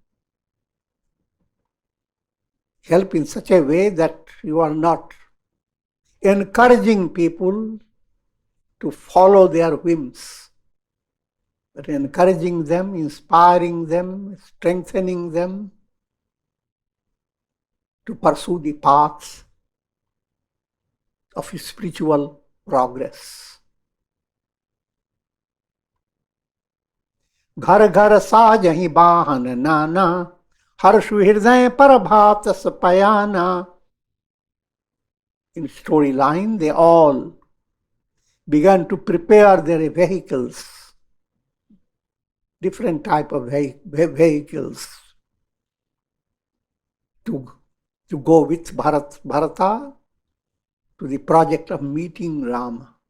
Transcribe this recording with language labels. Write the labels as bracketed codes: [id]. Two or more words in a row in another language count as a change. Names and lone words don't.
[en] Help in such a way that you are not encouraging people to follow their whims, but encouraging them, inspiring them, strengthening them to pursue the paths of spiritual progress. [awa] घर घर साजहि बाहन नाना, हर्ष हृदय पर भात सपयाना. [en] In storyline, they all began to prepare their vehicles, different type of vehicles, to go with Bharata to the project of meeting Rama.